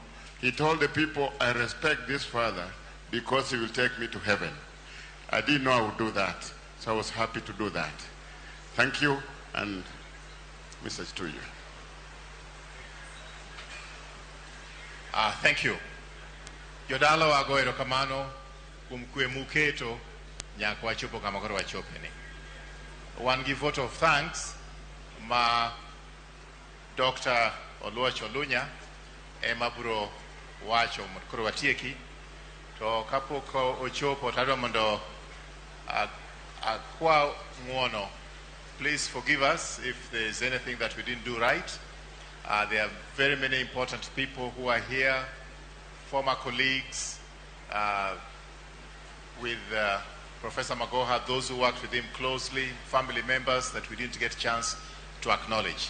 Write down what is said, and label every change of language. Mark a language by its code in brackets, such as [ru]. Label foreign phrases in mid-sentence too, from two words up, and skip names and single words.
[en] He told the people, I respect this father because he will take me to heaven. I didn't know I would do that, so I was happy to do that. Thank you, and message to you. Thank you. [luo] Jodalo wago erokamano kuom kwe muketo nyaka wachopo kama koro wachopeni. Wan gi [en] vote of thanks [luo] ma Dr. Oluoch Olunya ema biro wacho koro watieki, to kapok ochopo tadwa mondo akwa ng'uono. [en] Please forgive us if there is anything that we didn't do right. There are very many important people who are here, former colleagues with Professor Magoha, those who worked with him closely, family members that we didn't get a chance to acknowledge.